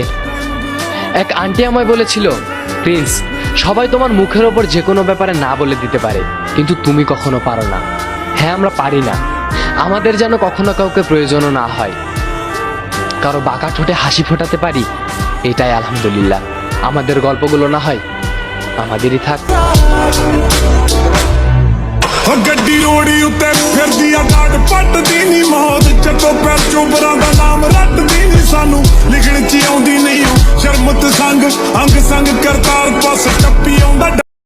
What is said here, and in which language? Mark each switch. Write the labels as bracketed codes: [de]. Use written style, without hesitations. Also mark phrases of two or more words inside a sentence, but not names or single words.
[bn] এক আন্টি আমায় বলেছিল, প্রিন্স, সবাই তোমার মুখের ওপর যে কোনো ব্যাপারে না বলে দিতে পারে, কিন্তু তুমি কখনো পারো না। হ্যাঁ, আমরা পারি না। আমাদের যেন কখনো কাউকে প্রয়োজনও না হয়। কারো বাঁকা ঠোঁটে হাসি ফোটাতে পারি, এটাই আলহামদুলিল্লাহ। আমাদের গল্পগুলো না হয় আমাদেরই থাক। [pa] ਗੱਡੀ ਰੋੜੀ ਉੱਤੇ ਫਿਰਦੀ ਆ ਡਾਟ ਪੱਟਦੀ ਨੀ ਮੌਤ ਚੱਕੋ ਪੈਰ ਚੋਬਰਾਂ ਦਾ ਨਾਮ ਰੱਟਦੀ ਨੀ ਸਾਨੂੰ ਲਿਖਣ ਚ ਆਉਂਦੀ ਨਹੀਂ ਸ਼ਰਮਤ ਸੰਗ ਅੰਗ ਸੰਗ ਕਰਤਾਰ ਪਾਸ ਟੱਪੀ ਆਉਂਦਾ